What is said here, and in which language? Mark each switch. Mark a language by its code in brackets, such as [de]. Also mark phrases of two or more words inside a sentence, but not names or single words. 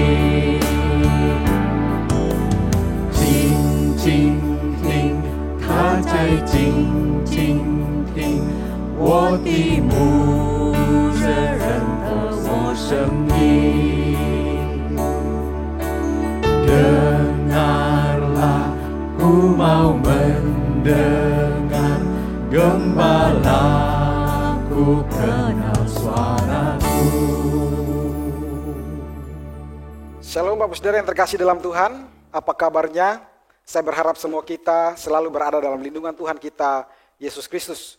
[zh] 静静听，他在静静听，我的牧者认得我声音。 [id] Dengarlah, ku mau mendengar, gembalaku kenal suaraku. Shalom Bapak Saudara yang terkasih dalam Tuhan, apa kabarnya? Saya berharap semua kita selalu berada dalam lindungan Tuhan kita, Yesus Kristus.